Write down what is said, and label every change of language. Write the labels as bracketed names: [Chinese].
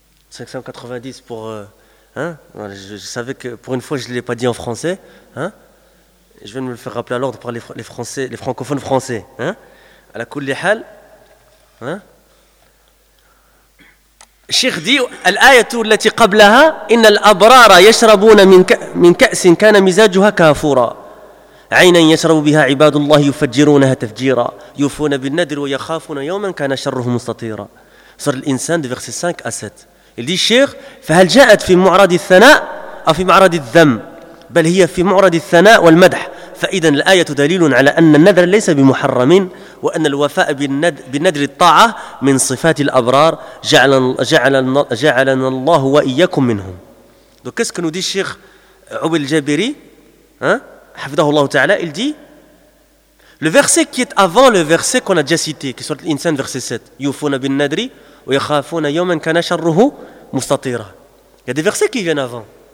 [French] 590 pour je savais que pour une fois je ne l'ai pas dit en français, je viens de me le faire rappeler à l'ordre par les français, les francophones français, à la koul lihal. Cheikh dit [Arabic] al-ayatu allati qablaha inna al-abrara yashrabuna min ka'sin kana mizajuha kafura عينا يشرب بها عباد الله يفجرونها تفجيرا يوفون بالنذر ويخافون يوما كان شره مستطيرا. [French] Sur l'insan de verset 5 à 7. Il dit, Cheikh, [Arabic] فهل جاءت في معرض الثناء أو في معرض الذم بل هي في معرض الثناء والمدح فإذا الآية دليل على أن النذر ليس بمحرم وأن الوفاء بالنذر الطاعة من صفات الأبرار جعلنا الله وإياكم منهم. [French] Donc qu'est-ce que nous dit Cheikh Oubi al-Jabiri, [Arabic] حفظه الله تعالى. [French] Il dit, le verset qui est avant le verset qu'on a déjà cité, qui est sur l'insan, verset 7, [Arabic] يوفون بالنذر ويخافون يوما كان شره مستطيرا. [French] Il y a des versets qui viennent avant.